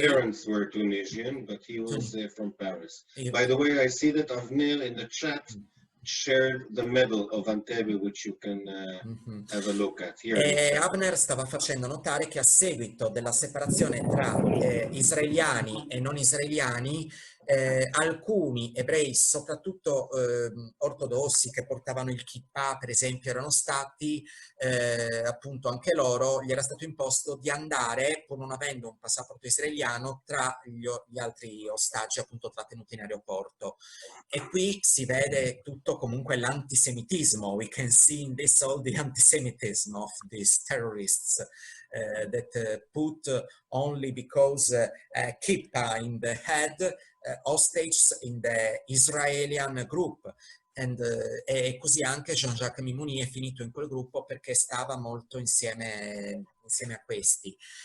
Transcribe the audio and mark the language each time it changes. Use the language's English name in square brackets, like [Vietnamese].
[English] The parents were Tunisian, but he was from Paris. By the way, I see that Avner in the chat shared the medal of Entebbe, which you can have a look at. Here [Italian] Avner stava facendo notare che a seguito della separazione tra israeliani e non israeliani, alcuni ebrei, soprattutto ortodossi, che portavano il kippah, per esempio, erano stati appunto anche loro, gli era stato imposto di andare, pur non avendo un passaporto israeliano, tra gli altri ostaggi appunto trattenuti in aeroporto. E qui si vede tutto comunque l'antisemitismo. [English] We can see in this all the antisemitism of these terrorists that put only because kippah in the head hostages in the Israelian group. [Italian] e così anche Jean-Jacques Mimouni è finito in quel gruppo perché stava molto insieme a questi.